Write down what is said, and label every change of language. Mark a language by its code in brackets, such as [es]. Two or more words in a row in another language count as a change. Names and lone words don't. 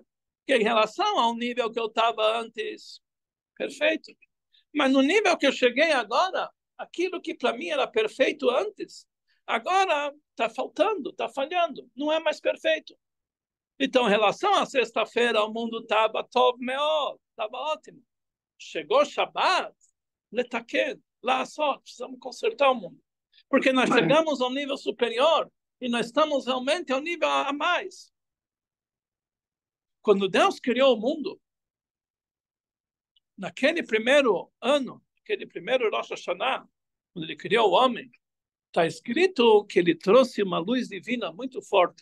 [pt] Porque em relação ao nível que eu estava antes, perfeito. Mas no nível que eu cheguei agora, aquilo que para mim era perfeito antes, agora está faltando, está falhando, não é mais perfeito. Então, em relação à sexta-feira, o mundo estava [he] טוב מאד, [pt] estava ótimo. Chegou Shabbat, letaken, lá só, precisamos consertar o mundo. Porque nós chegamos ao nível superior e nós estamos realmente ao nível a mais. Quando Deus criou o mundo, naquele primeiro ano, aquele primeiro Rosh Hashanah, quando ele criou o homem, está escrito que ele trouxe uma luz divina muito forte.